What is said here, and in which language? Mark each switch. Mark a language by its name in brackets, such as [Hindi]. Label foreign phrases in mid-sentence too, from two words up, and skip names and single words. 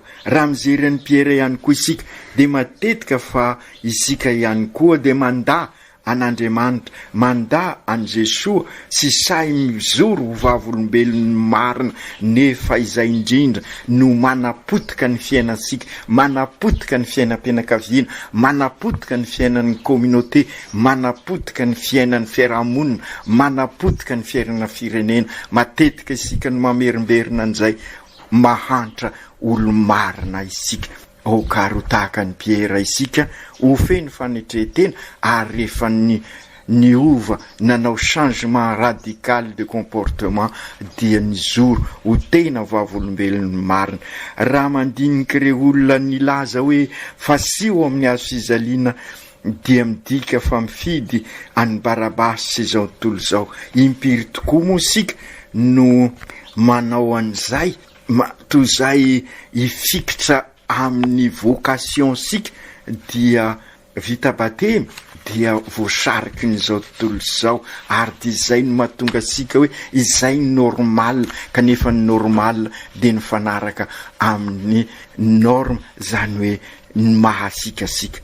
[Malagasy] Raha mijery ny Pierre ihany koa isika de matetika fa isika ihany koa de manda an'Andriamanitra, manda an Jesoa sy say mizoro ho vavolombelon'ny marina, nefa izay indrindra no manapotika ny fiainansika, manapotika ny fiainam-pianakaviana, manapotika ny fiainan'ny communauté, manapotika ny fiainan'ny fiarahamonina, manapotika ny fiainana firenena. Matetika isika no mamerimberina an'izay mahantra olo marina isika. O karo tahaka ny Pierre isika ho feno fanetretena ary rehefa ny ova nanao [French] changement radical de comportement [Malagasy] dia nizoro ho tena vavolombelon'ny marina. Raha mandinika ireo olona nilaza hoe fasio amin'ny hazo fizaliana dia midika fa mifidy any Barabasy sy izao tontolo izao. Impiry tokoa moa isika no manao an'izay toy izay ifikitra amin'ny vocation sika dia vita batemy dia voasariky n'izao tontolo izao, ary dia izay no mahatonga sika hoe izay normal, kanefa ny normal dia ny fanaraka amin'ny norme, zany hoe mahasikasika.